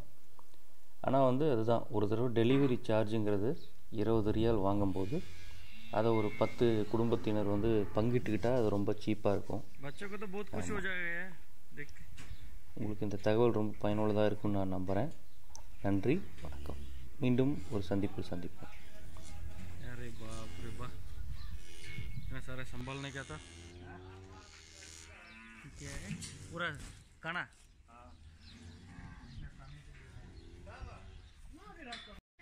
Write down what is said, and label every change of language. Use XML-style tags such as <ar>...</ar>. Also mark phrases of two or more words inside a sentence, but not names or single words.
<ta>ஆனால் அதுதான், ஒரு தடவை டெலிவரி சார்ஜுங்கிறது 20 ரியால் வாங்கும்போது அதை ஒரு 10 குடும்பத்தினர் பங்கிட்டுக்கிட்டால் அது ரொம்ப சீப்பாக இருக்கும். உங்களுக்கு இந்த தகவல் ரொம்ப பயனுள்ளதாக இருக்கும்னு நான் நம்புகிறேன். நன்றி, வணக்கம். மீண்டும் ஒரு சந்திப்பில் சந்திப்போம்.</ta> <hi>अरे बाप रे बाप, इतना सारा संभालने क्या था? क्या है पूरा खाना?</hi>